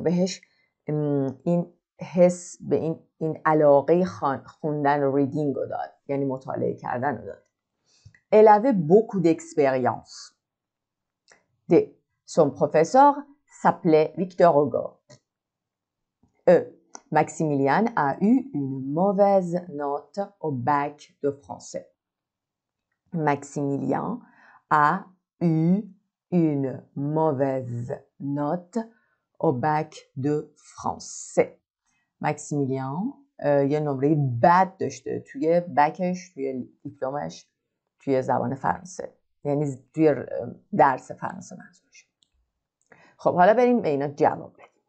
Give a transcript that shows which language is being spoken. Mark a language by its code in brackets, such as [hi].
[fa] بهش این حس به این علاقه خوندن reading رو داد، یعنی مطالعه کردن رو داد. [fr] Elle avait beaucoup d'expérience. D. Son professeur s'appelait Victor Hugo. E. Maximilien a eu une mauvaise note au bac de français. Maximilien a eu une mauvaise note au bac de français. [fa] Maximilien یه نمره بد داشته توی بکش، توی دیپلمش، توی زبان فرانسه، یعنی توی درس فرانسه منظورش. خب حالا بریم به اینا جواب بدیم.